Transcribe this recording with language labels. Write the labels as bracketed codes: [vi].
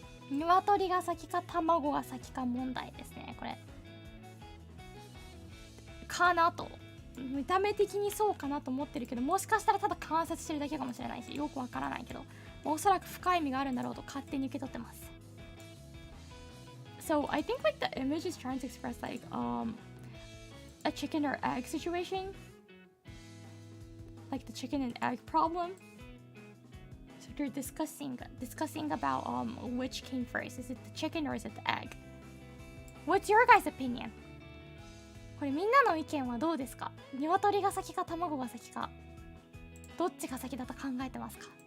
[ja] 鶏が先か卵が先か問題ですね、これかなと。見た目的にそうかなと思ってるけど、もしかしたらただ観察してるだけかもしれないし、よくわからないけど、おそらく深い意味があるんだろうと勝手に受け取ってます。 [en] So I think like the image is trying to express like a chicken or egg situation, like the chicken and egg problem. So they're discussing about which came first. Is it the chicken or is it the egg? What's your guys' opinion? [ja] これみんなの意見はどうですか？鶏が先か卵が先か、どっちが先だと考えてますか？